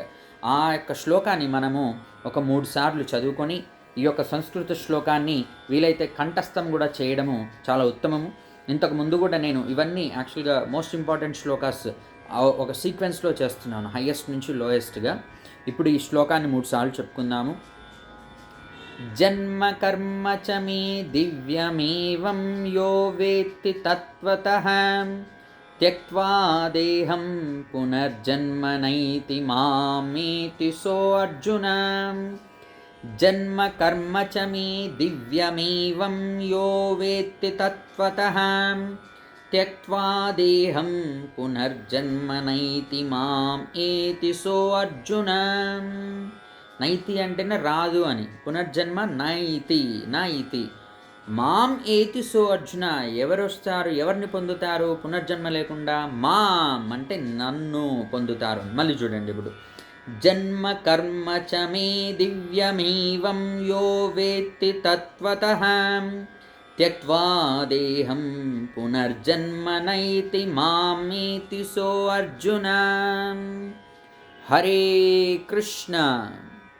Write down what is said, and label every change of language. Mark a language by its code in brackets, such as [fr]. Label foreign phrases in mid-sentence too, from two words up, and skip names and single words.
[te] ఆ యొక్క శ్లోకాన్ని మనము ఒక 3 సార్లు చదువుకొని ఈ యొక్క సంస్కృత శ్లోకాన్ని వీలైతే కంఠస్థం కూడా చేయడము చాలా ఉత్తమము. ఇంతకు ముందు కూడా నేను ఇవన్నీ [en] actually most important [te] శ్లోకాస్ ఒక సీక్వెన్స్లో చేస్తున్నాను, హయ్యెస్ట్ నుంచి లోయెస్ట్గా. ఇప్పుడు ఈ శ్లోకాన్ని 3 సార్లు చెప్పుకుందాము. [sa] జన్మ కర్మ చ మే దివ్యమేవం యో వేత్తి తత్వతః त्यक्त्वा देहं पुनर्जन्म नैति मामेति सोऽर्जुन जन्म कर्म च मे दिव्यमेवं यो वेत्ति तत्त्वतः त्यक्त्वा देहं पुनर्जन्म नैति माम् ఏతి సో అర్జున. [te] నైతి అంటేనే రాదు అని, [sa] పునర్జన్మ నైతి నైతి. మాం ఏతి సో అర్జున, [te] ఎవరు వస్తారు, ఎవరిని పొందుతారు పునర్జన్మ లేకుండా? మాం అంటే నన్ను పొందుతారు. మళ్ళీ చూడండి ఇప్పుడు, [sa] జన్మ కర్మ చ మే దివ్యమేవం యో వేత్తి తత్వతః त्यक्त्वा देहं पुनर्जन्म नैति मामेति सो अर्जुन. हरे कृष्ण.